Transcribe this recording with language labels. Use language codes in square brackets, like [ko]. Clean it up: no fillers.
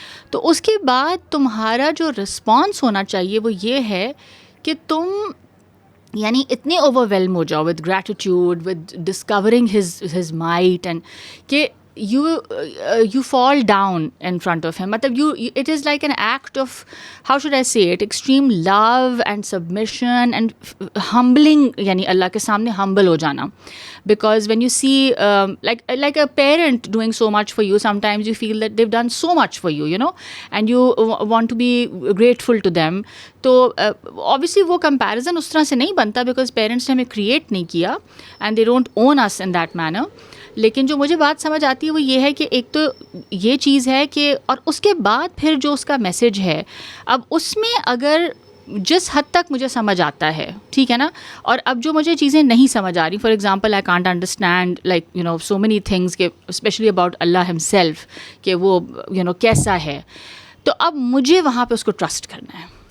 [ur] تو اس کے بعد تمہارا جو رسپانس ہونا چاہیے وہ یہ ہے کہ تم یعنی اتنے اوور ویلم ہو جاؤ [en] with gratitude, with discovering his might, and [ur] کہ [en] you fall down in front of him. مطلب it is like an act of, how should I say it, extreme love and submission and humbling, [ur] یعنی اللہ کے سامنے [en] humble [ur] ہو جانا. [en] Because when you see like a parent doing so much for you, sometimes you feel that they've done so much for you, you know, and you want to be grateful to them. [ur] تو obviously وہ comparison اس طرح سے نہیں بنتا [en] because parents [ur] نے ہمیں create نہیں کیا [en] and they don't own us in that manner. [ur] لیکن جو مجھے بات سمجھ آتی ہے وہ یہ ہے کہ ایک تو یہ چیز ہے کہ, اور اس کے بعد پھر جو اس کا میسج ہے, اب اس میں اگر جس حد تک مجھے سمجھ آتا ہے, ٹھیک ہے نا, اور اب جو مجھے چیزیں نہیں سمجھ آ رہی, [en] for example I can't understand like you know so many things [ur] کہ [en] especially about Allah himself [ur] کہ وہ یو نو کیسا ہے, تو اب مجھے وہاں پہ اس کو ٹرسٹ کرنا ہے.